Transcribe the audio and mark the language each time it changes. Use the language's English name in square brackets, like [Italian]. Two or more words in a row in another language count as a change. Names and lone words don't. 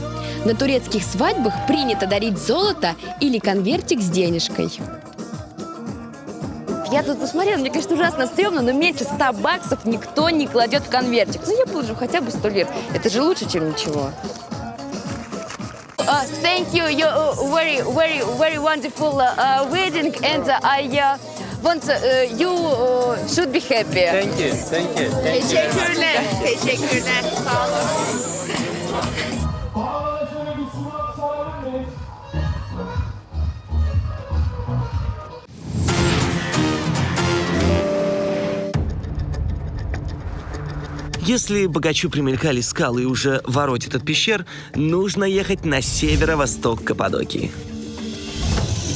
[Russian] На турецких свадьбах принято дарить золото или конвертик с денежкой. Я тут посмотрела, мне, конечно, ужасно стрёмно, но меньше $100 никто не кладет в конвертик. Ну, я положу хотя бы 100 лир. Это же лучше, чем ничего. [English] Thank you, you're very, very, very wonderful wedding, and I want you should be happy. Thank you, thank you. [Turkish] Teşekkürler. Teşekkürler. Sağ olun. [Russian] Если богачу примелькали скалы и уже воротит от пещер, нужно ехать на северо-восток Каппадокии.